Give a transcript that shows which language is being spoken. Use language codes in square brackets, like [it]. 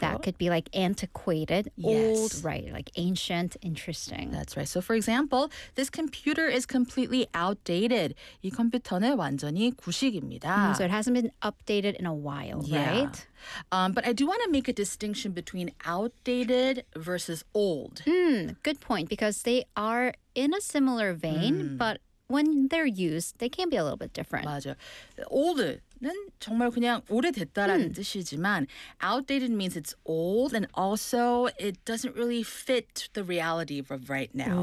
[en] Maybe that could be like antiquated, old, right, like ancient, interesting. That's right. So for example, this computer is completely outdated. [ko] 이 컴퓨터는 완전히 구식입니다. [en] So it hasn't been updated in a while, right? But I do want to make a distinction between outdated versus old. Good point, because they are in a similar vein, but when they're used, they can be a little bit different. [ko] 맞아. Old는 정말 그냥 오래됐다라는 뜻이지만 [en] outdated means it's old and also it doesn't really fit the reality of right now.